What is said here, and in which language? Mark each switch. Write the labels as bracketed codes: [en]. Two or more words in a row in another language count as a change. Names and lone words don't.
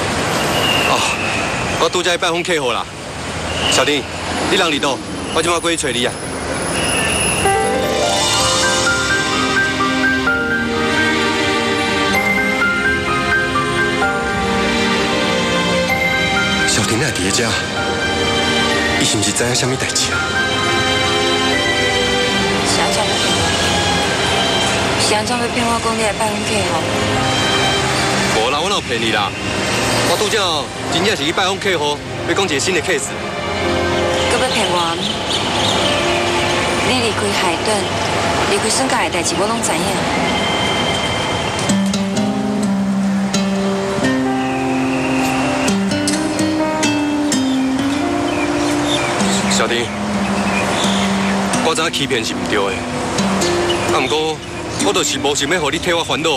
[nan] 哦，我拄才去拜访客户啦。小丁，你人伫倒？我即马过去找你啊。小丁哪伫咧遮？伊是毋是知影啥物代志啊？是安怎要骗我？是安怎要骗我讲你来拜访客户？无啦，我哪有骗你啦？我拄则真正是去拜访客户，要讲一个新的 case。搁要骗我？你离开海顿，离开孙家的代志，我拢知影。小丁，我知影欺骗是唔对的，啊，不过我就是无想要互你替我烦恼。